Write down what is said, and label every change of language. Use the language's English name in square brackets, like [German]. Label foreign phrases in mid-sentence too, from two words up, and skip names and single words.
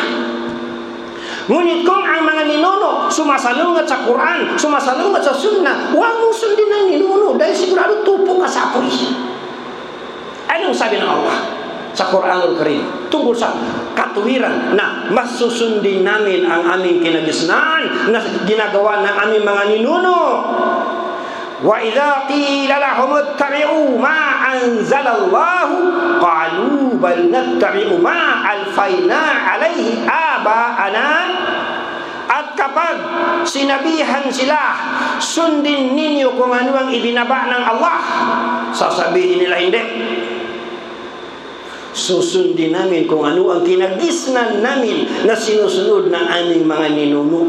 [Filipino] Ngunit kung ang mga ninuno sumasalungat sa Quran, sumasalungat sa Sunnah, huwag mong sundin ang ninuno dahil sigurado tupo ka sa apoy. Anong sabi ng Allah sa Quranul Karim tungkol sa katuwiran na masusundin namin ang aming kinagisnaan na ginagawa ng aming mga ninuno? [Arabic] وإذا قيل لهم اتبعوا ما أنزل الله قالوا بل نتبع ما ألفينا عليه آباءنا. [Filipino] At kapag sinabihan sila, sundin ninyo kung ano ang ibinaba ng Allah, sasabihin nila hindi. Susundin namin kung ano ang kinagisnan namin na sinusunod ng aming mga ninuno.